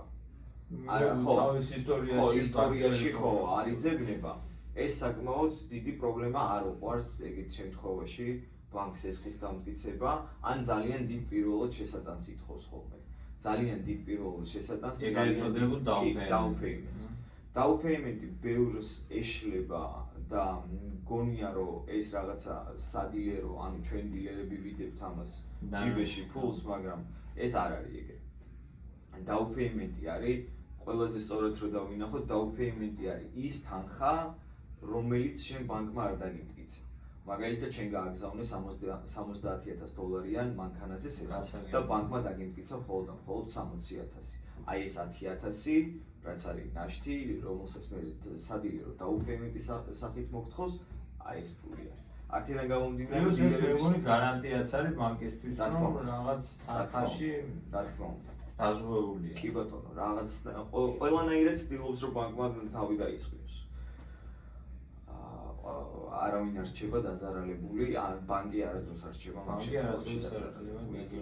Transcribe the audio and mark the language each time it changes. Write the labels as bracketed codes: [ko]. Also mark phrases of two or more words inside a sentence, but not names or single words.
[ka] არა, თავის ისტორიაში ხო არ იძებნება. ეს საკმაოდ დიდი პრობლემა არ უყვარს ეგეთ შემთხვევაში ბანკს სესხის დამტკიცება, ან ძალიან დიდ პირველად შესატანს ითხოვს ხოლმე. ძალიან დიდ პირველად შესატანს და ძალიან დიდ [en] down payment. Down payment- [ka] ი ბევრს ეშლება და გონია რომ ეს რაღაცა სადილერო, ანუ ჩვენ დილერები ვიდებთ ამას ჯიბეში ფულს, მაგრამ ეს არ არის ეგრე. [en] Down payment- [ka] ი არის ყველაზე სწორად რომ დავინახოთ, [en] down payment- [ka] ი არის ის თანხა, რომელიც შენ ბანკმა არ დაგიმტკიცა. მაგალითად, შენ გააგზავნე $70,000-იან მანქანაზე სესხი და ბანკმა დაგიმტკიცა მხოლოდ 60,000. აი ეს 10,000, რაც არის ნაშთი, რომელსაც მე სადილერო [en] down payment- [ka] ის სახით მოგთხოვს, აი ეს ფული არის. აქედან გამომდინარე, მეგონი გარანტიაც არის ბანკისთვის, რომ რაღაც თანხაში, რა თქმა უნდა, დაზღვეულია. კი ბატონო, რაღაც ყველანაირად ცდილობს, რომ ბანკმა თავი დაისხოს. არავინ არ რჩება დაზარალებული, ან ბანკი არასდროს არ რჩება ამ შემთხვევაში.